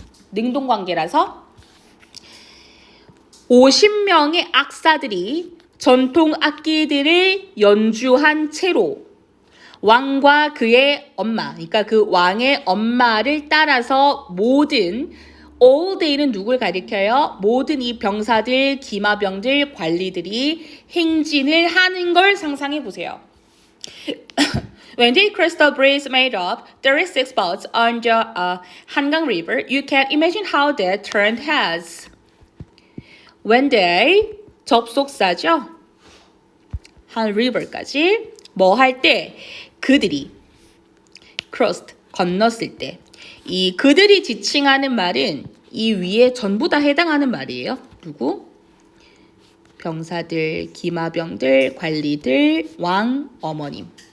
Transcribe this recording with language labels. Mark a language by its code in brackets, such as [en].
[ko] 능동관계라서 50명의 악사들이 전통 악기들을 연주한 채로 왕과 그의 엄마, 그러니까 그 왕의 엄마를 따라서 모든 all day는 누굴 가리켜요? 모든 이 병사들, 기마병들, 관리들이 행진을 하는 걸 상상해 보세요. [en] When the crystal bridge made of 36 boats on the Hangang River, you can imagine how that turned heads. When they [ko] 접속사죠. 한 river까지 뭐 할 때 그들이 [en] crossed [ko] 건넜을 때 이 그들이 지칭하는 말은 이 위에 전부 다 해당하는 말이에요. 누구? 병사들, 기마병들, 관리들, 왕, 어머님.